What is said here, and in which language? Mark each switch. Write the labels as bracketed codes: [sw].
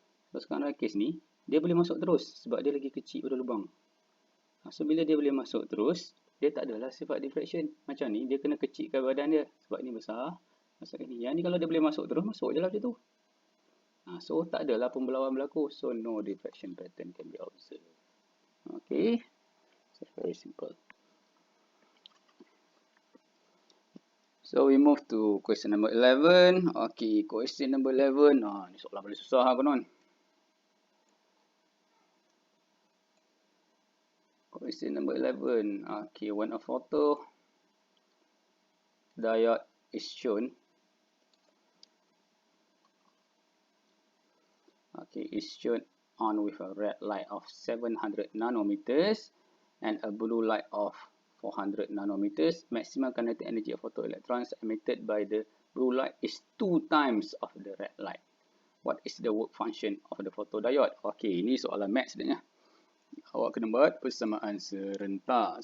[ms] So sekarang dalam kes ni, dia boleh masuk terus sebab dia lagi kecil pada lubang. So bila dia boleh masuk terus, dia tak adalah sifat diffraction. Macam ni, dia kena kecilkan badan dia sebab ni besar. Maksudnya ni, yang ni kalau dia boleh masuk terus, masuk je lah macam tu. So tak adalah pembelauan berlaku. [en] So no diffraction pattern can be observed. Okay, so very simple. So we move to question number 11. Okay, question number 11. [ms] Ni soalan paling susah kawan. [en] Question number 11. Okay, when a photo diode is shown. Okay, is shown on with a red light of 700 nanometers and a blue light of 400 nanometers. Maximum kinetic energy of photoelectrons emitted by the blue light is 2 times of the red light. What is the work function of the photodiode? [ms] Okay, ini soalan maths sebenarnya. Awak kena buat persamaan serentak.